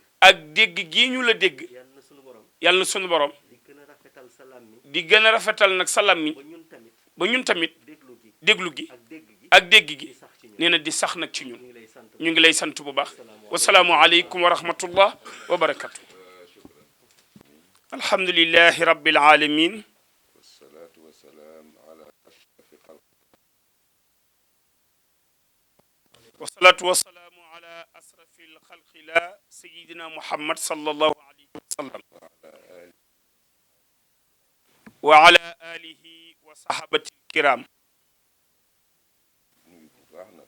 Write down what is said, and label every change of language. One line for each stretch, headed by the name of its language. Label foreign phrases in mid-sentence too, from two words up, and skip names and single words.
Wolof: ak dégg gi ñu la dégg yàlla na sunu borom yàlla na sunu borom di gën a rafetal sa làmmiñ di gën a rafetal nag sa làmmiñ ba ñun tamit ba ñun tamit déglu gi déglu gi ak dégg gi ak dégg gi di sax ci ñun nee na di sax nag ci ñun ñu ngi lay sant ñu ngi lay sant bu baax
Arabic: والسلام عليكم ورحمة الله وبركاته الحمد لله رب العالمين والصلاة والسلام على أشرف خلق والصلاة والسلام على أشرف الخلق سيدنا محمد صلى الله عليه وسلم وعلى آله وصحابته الكرام
Wolof: nuyu bu baax nag